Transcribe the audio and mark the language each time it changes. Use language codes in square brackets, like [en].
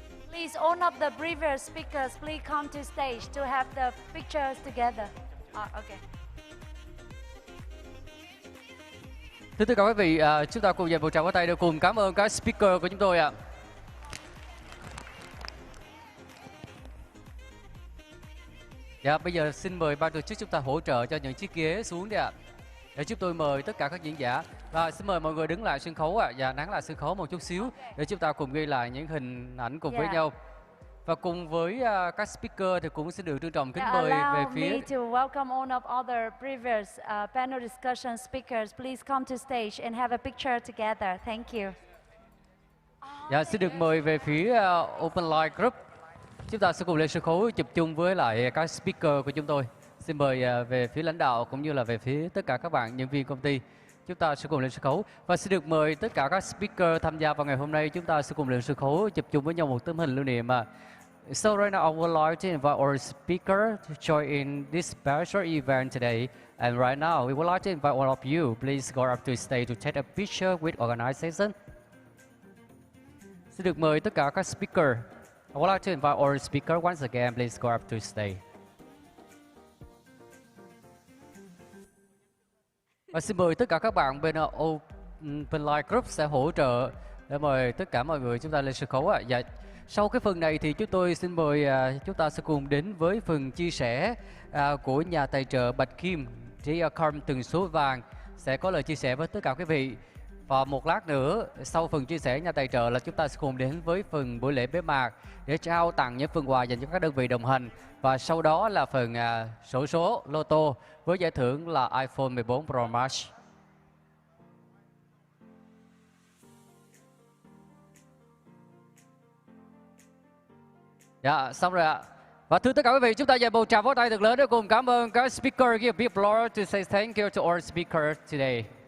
[en] Please, all of the previous speakers, please come to stage to have the pictures together. Okay. [vi] Thưa tất cả quý vị, chúng ta cùng dành một tràng pháo tay để cùng cảm ơn các speaker của chúng tôi ạ. Dạ, bây giờ xin mời ban tổ chức chúng ta hỗ trợ cho những chiếc ghế xuống đi ạ. Để chúng tôi mời tất cả các diễn giả. Và xin mời mọi người đứng lại sân khấu ạ, và nán lại sân khấu một chút xíu để chúng ta cùng ghi lại những hình ảnh cùng với nhau. Và cùng với các speaker thì cũng sẽ được trân trọng kính mời về phía. [en] Allow me to welcome all of other previous panel discussion speakers. Please come to stage and have a picture together. Thank you. [vi] Dạ, xin được mời về phía Open Line Group. Chúng ta sẽ cùng lên sân khấu chụp chung với lại các speaker của chúng tôi. Xin mời về phía lãnh đạo cũng như là về phía tất cả các bạn nhân viên công ty. Chúng ta sẽ cùng lên sân khấu và xin được mời tất cả các speaker tham gia vào ngày hôm nay. Chúng ta sẽ cùng lên sân khấu chụp chung với nhau một tấm hình lưu niệm. [en] So right now I would like to invite our speaker to join in this special event today. And right now we would like to invite all of you. Please go up to stage to take a picture with organization. [vi] Xin được mời tất cả các speaker. [en] I would like to invite our speaker once again. Please go up to stage. [vi] Và xin mời tất cả các bạn bên Open Line Group sẽ hỗ trợ để mời tất cả mọi người chúng ta lên sân khấu ạ. Dạ, sau cái phần này thì chúng tôi xin mời chúng ta sẽ cùng đến với phần chia sẻ của nhà tài trợ Bạch Kim, Diacom tần số vàng sẽ có lời chia sẻ với tất cả quý vị. Và một lát nữa sau phần chia sẻ nhà tài trợ là chúng ta sẽ cùng đến với phần buổi lễ bế mạc để trao tặng những phần quà dành cho các đơn vị đồng hành. Và sau đó là phần xổ số lô tô với giải thưởng là iPhone 14 Pro Max. Dạ, xong rồi ạ. Và thưa tất cả quý vị, chúng ta dành một tràng pháo tay thật lớn để cùng cảm ơn các speaker. [en] Give a big applause to say thank you to all speakers today.